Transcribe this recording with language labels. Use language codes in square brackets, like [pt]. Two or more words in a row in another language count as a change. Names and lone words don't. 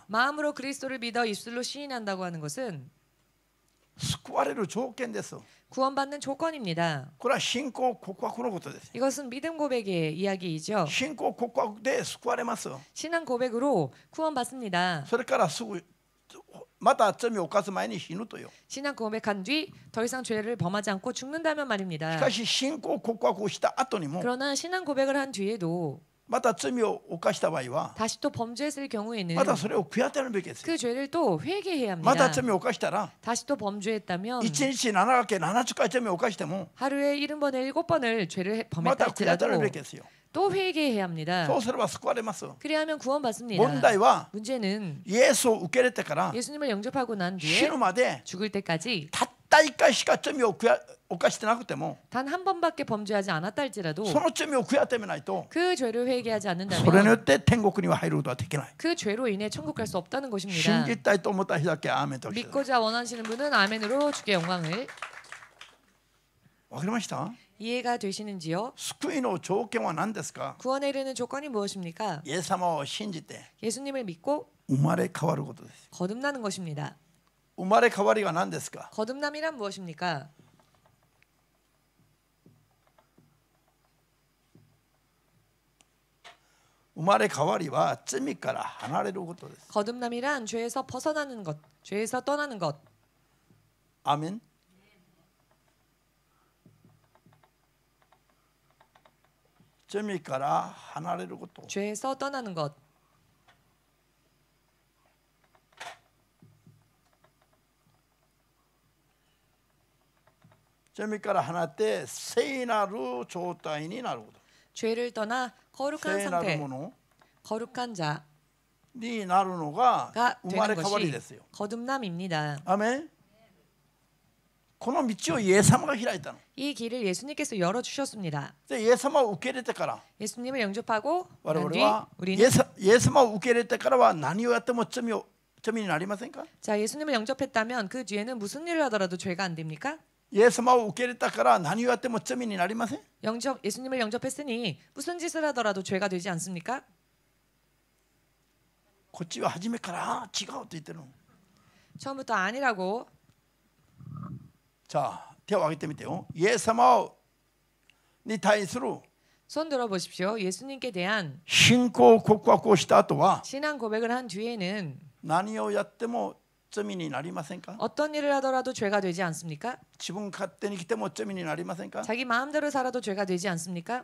[ko] 마음으로 그리스도를 믿어 입술로 시인한다고 하는 것은 [ja] 救われる条件です [ko] 구원받는 조건입니다. [ja] これは信仰告白のことです [ko] 이것은 믿음 고백의 이야기이죠. [ja] 信仰告白で救われます [ko] 신앙 고백으로 구원받습니다. [ja] それからすぐまた罪を犯す前に死ぬとよ [ko] 신앙 고백한 뒤 더 이상 죄를 범하지 않고 죽는다면 [ja] し [ko] 말입니다. [ja] かし信仰告白をした後にも [ko] 그러나 신앙 고백을 한 뒤에도 [ja] また罪を犯した場合は [ko] 다시 또 범죄했을 경우에는 [ja] またそれを悔やてるべきですよ [ko] 그 죄를 또 회개해야 [ja] また [ko] 합니다. [ja] 罪を犯したら [ko] 다시 또 범죄했다면 [ja] 1 日7掛け70回罪を犯しても [ko] 하루에 70번에 7번을 죄를 [ja] ま [ko] 범했다 [ja] た悔やてる [ko] 할지라도 [ja] べきですよ [ko] 또 회개해야 합니다. [ja] そうすれば救われます [ko] 그래야만 구원받습니다. [ja] 問題は [ko] 문제는 [ja] イエスを受け入れてから [ko] 예수님을 영접하고 난 [ja] 死 [ko] 뒤에 [ja] ぬまで [ko] 죽을 때까지 [ja] たった1回しか罪を犯してなくても [ko] 단 한 번밖에 범죄하지 않았다 할지라도 [ja] その罪を悔やってみないと [ko] 그 죄를 회개하지 [ja] それによ [ko] 않는다면 [ja] って天国には入ることはできない [ko] 그 죄로 인해 천국 갈 수 없다는 [ja] 信 [ko] 것입니다. [ja] じたいと思った人だけアーメンとしてください [ko] 믿고자 원하시는 분은 아멘으로 주께 영광을. [ja] わかりました [ko] 이해가 되시는지요? [ja] 救いの条件は何ですか [ko] 구원에 이르는 조건이 무엇입니까? [ja] イエス様を信じて [ko] 예수님을 믿고 [ja] 生まれ変わることです [ko] 거듭나는 것입니다. [ja] 生まれ変わりが何ですか？ [ko] 거듭남이란 무엇입니까? [ja] 生まれ変わりは罪から離れることです。 [ko] 거듭남이란 죄에서 벗어나는 것, 죄에서 떠나는 것. [ja] アーメン。罪から離れること。 [ko] 죄에서 떠나는 것. [ja] 罪から離れて聖なる状態になること。 [ko] 죄를 떠나 거룩한 [ja] 聖なる [ko] 상태, [ja] もの [ko] 거룩한 자가 [ja] になるのが生まれ [ko] 되는 [ja] 変わり [ko] 것이 [ja] ですよ。 [ko] 거듭남입니다. [ja] アーメン。この道をイエス様が開いたの。 [ko] 이 길을 예수님께서 열어 주셨습니다. [ja] でイエス様を受け入れてから [ko] 예수님을 영접하고 [ja] 我 [ko] 난 [ja] 々 [ko] 뒤 [ja] はイ [ko] 우리는 [ja] エス様を受け入れてからは何をやっても罪になりませんか？ [ko] 자, 예수님을 영접했다면 그 뒤에는 무슨 일을 하더라도 죄가 안 됩니까? [ja] イエス様を受け入れたから何をやっても罪になりません？ [ko] 예수님을 영접했으니 무슨 짓을 하더라도 죄가 되지 않습니까? [ja] こっちは初めから違うと言ってるの。 [ko] 처음부터 아니라고. [ja] じゃあ手を挙げてみてよ。イエス様に対する [ko] 손 들어 보십시오. 예수님께 대한 [ja] 信仰告白をした後は [ko] 신앙 고백을 한 뒤에는 [ja] 何をやっても罪になりませんか？ [ko] 어떤 일을 하더라도 죄가 되지 않습니까? [ja] 自分勝手に来ても罪になりませんか？ [ko] 자기 마음대로 살아도 죄가 되지 않습니까?